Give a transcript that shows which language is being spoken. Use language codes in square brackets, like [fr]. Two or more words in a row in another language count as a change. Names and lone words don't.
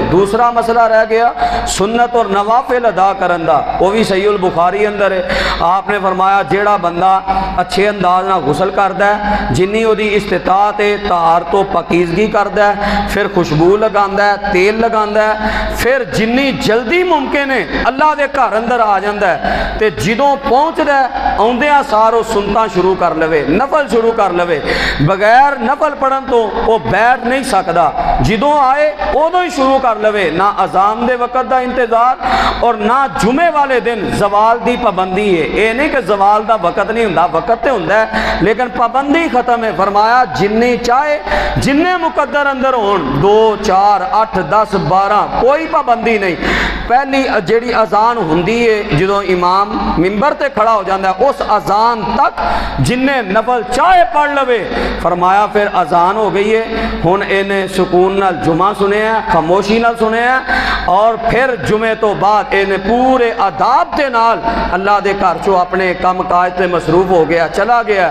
[pa] دوسرا مسئلہ رہ گیا سنت اور نوافل ادا کرن دا، وہ بھی صحیح البخاری اندر ہے۔ آپ نے فرمایا جیڑا بندہ اچھے انداز نہ غسل کردا ہے، جنی وہ دی استطاعت ہے طہارت و پاکیزگی کردا ہے، پھر خوشبو لگاندا ہے، تیل لگاندا ہے، پھر جنی جلدی ممکن ہے اللہ دے گھر اندر آ جاندا ہے تے جدوں پہنچدا ہے آوندیاں سارو سنتاں شروع کر لوے، نفل شروع کر لوے، بغیر نفل پڑھن تو وہ بیٹھ نہیں سکدا، جدوں آئے ادوں ہی شروع کر لوے، نہ اذان دے وقت دا انتظار اور نہ جمعے والے دن زوال دی پابندی ہے۔ اے نہیں کہ زوال دا وقت نہیں ہوندا، وقت تے ہوندا ہے لیکن پابندی ختم ہے۔ فرمایا جنی چاہے جننے مقدر اندر ہون، 2 4 8 10 12 کوئی پابندی نہیں۔ پہلی جیڑی اذان ہوندی ہے جدوں امام منبر تے کھڑا ہو جاندا ہے اس اذان تک جننے نفل چاہے پڑھ لوے۔ فرمایا پھر اذان ہو گئی ہے، ہن انہیں سکون نال جمعہ سنے ہیں، خاموشی نال سنے ہیں، اور پھر جمعے تو بعد انہیں پورے آداب دے نال اللہ دے گھر چو اپنے کام کاج تے مصروف ہو گیا، چلا گیا۔